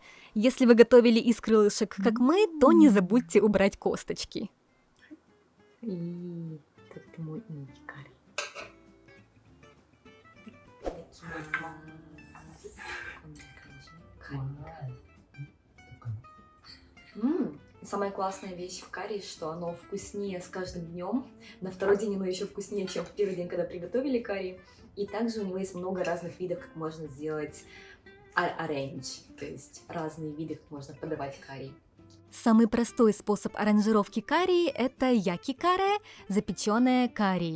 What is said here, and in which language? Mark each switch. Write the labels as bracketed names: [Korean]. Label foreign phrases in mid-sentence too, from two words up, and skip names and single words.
[Russian] Если вы готовили из крылышек, как мы, то не забудьте убрать косточки. [Japanese] いい、とってもいいカレー。できます。こんな感じ。 [Russian] Самая классная вещь в карри, что оно вкуснее с каждым днем. На второй день оно еще вкуснее, чем в первый день, когда приготовили карри. И также у него есть много разных видов, как можно сделать оранж, то есть разные виды, как можно подавать карри. Самый простой способ аранжировки карри – это яки-каре, запеченное карри.